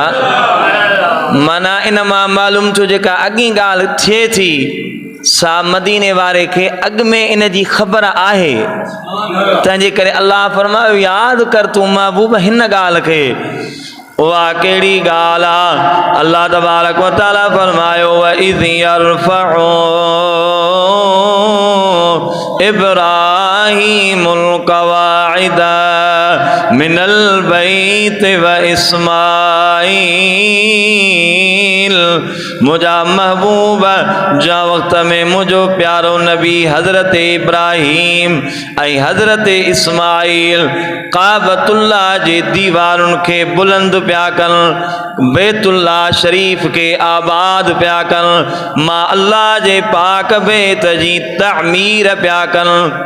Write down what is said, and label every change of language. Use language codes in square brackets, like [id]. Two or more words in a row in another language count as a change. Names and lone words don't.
[sd] माना इन मां मालूम थियो जेका अॻी ॻाल्हि थिए थी सा मदीने वारे खे अॻ में इन जी ख़बर आहे, तंहिंजे करे अल्लाह फरमायो यादि कर तूं महबूब हिन ॻाल्हि खे। उहा कहिड़ी ॻाल्हि आहे? [ar] الله تبارك وتعالى फरमायो وإذ يرفع إبراهيم القواعد من البيت وإسماعيل. [sd] मुझा महबूब जा वक़्त में मुझो प्यारो नबी हज़रत इब्राहीम ऐं हज़रत इस्माईल काबतुल्लाह जे दीवारुनि खे बुलंद पिया कनि, बैतुल्ला शरीफ के आबाद पिया कनि, मां अल्लाह जे पाक बैत जी तामीर पिया कनि।